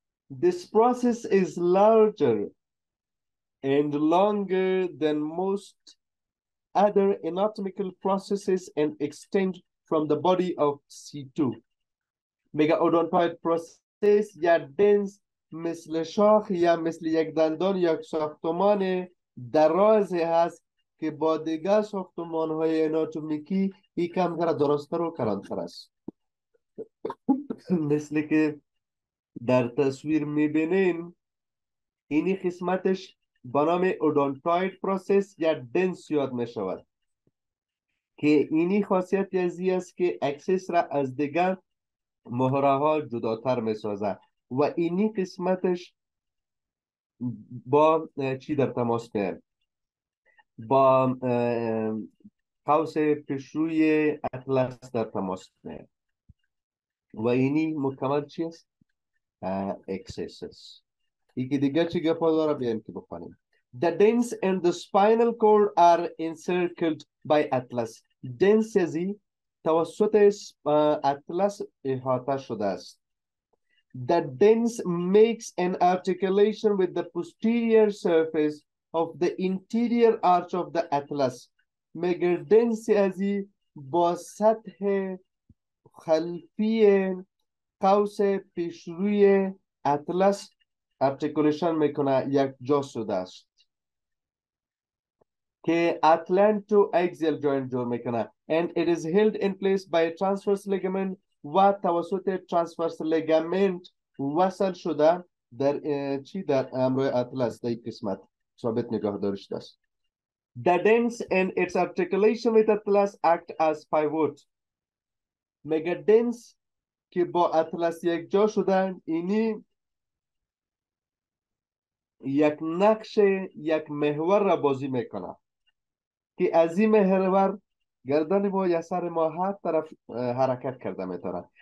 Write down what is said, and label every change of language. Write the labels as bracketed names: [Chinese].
[English] This process is larger and longer than most other anatomical processes and extend from the body of C2. [Persian] Mega odontoid process یا دنس مثل شاخ یا مثل یک دندان یا ساختمان درازی هست که با دیگر ساختمان های اناتومیکی یکم درست‌تر و کلانتر است. مثل که در تصویر میبینین اینی قسمتش به نام اودونتوید پروسس یا دنس یاد میشود که اینی خاصیت ازی است که اکسس را از دیگر مهره ها جداتر میسازه و اینی قسمتش با چی در تماس میاد؟ با قوس پیشروی اطلس در تماس میاد و اینی مکمل چی است؟ اکسس است. یکی دیگر چی گفت داره بیان که بخوانیم. [English] The dens and the spinal cord are encircled by atlas. [Persian] دنس ازی توسط اطلس احاطه شده است. [English] The dens makes an articulation with the posterior surface of the interior arch of the atlas. [Persian] مگر دنس ازی با سطح خلفی قوس پیشروی اطلس ارتیکولیشن میکنه، یک جا شده است که اتلانتو اکزیل جوینت جور میکنه [English] and it is held in place by a transverse ligament [Persian] و توسط transverse ligament وصل شده در چی؟ در امروی اطلس در این قسمت ثابت نگاه داشته است. [English] The dens and its articulation with atlas act as pivot. [Persian] مگه دنس که با اطلس یک جا شدن اینی یک نقش یک محور را بازی میکنه که از این محور گردن ما یا سر ما هر طرف حرکت کرده میتونه.